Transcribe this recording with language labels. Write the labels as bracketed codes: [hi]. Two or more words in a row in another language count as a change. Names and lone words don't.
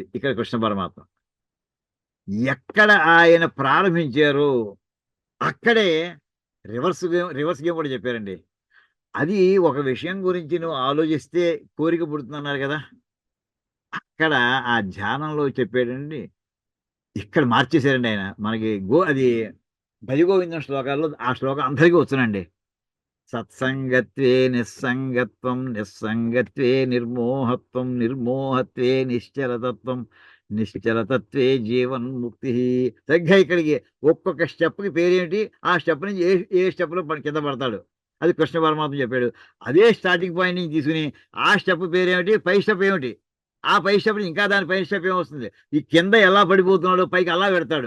[te] ఇక్కడ కృష్ణ పరమాత్మ ఎక్కడ ఆయన ప్రారంభించారో అక్కడే [en] reverse game [te] కూడా చెప్పారండి. అది ఒక విషయం గురించి నువ్వు ఆలోచిస్తే కోరిక పుడుతుందన్నారు కదా, అక్కడ ఆ ధ్యానంలో చెప్పాడండి. ఇక్కడ మార్చేశారండి ఆయన మనకి. అది భజగోవిందం శ్లోకాల్లో ఆ శ్లోకం అందరికీ వచ్చునండి. [sa] సత్సంగత్వే నిస్సంగత్వం, నిస్సంగత్వే నిర్మోహత్వం, నిర్మోహత్వే నిశ్చలతత్వం, నిశ్చలతత్వే జీవన్ముక్తి. [te] సరిగ్గా ఇక్కడికి ఒక్కొక్క స్టెప్కి పేరేంటి, ఆ స్టెప్ నుంచి ఏ స్టెప్లో కింద పడతాడు, అది కృష్ణ పరమాత్మ చెప్పాడు. అదే [en] starting point [te] నుంచి తీసుకుని ఆ స్టెప్ పేరేమిటి, పై స్టెప్ ఏమిటి, ఆ పై స్టెప్ ఇంకా దాని పై స్టెప్ ఏమొస్తుంది, ఈ కింద ఎలా పడిపోతున్నాడో పైకి అలా పెడతాడు.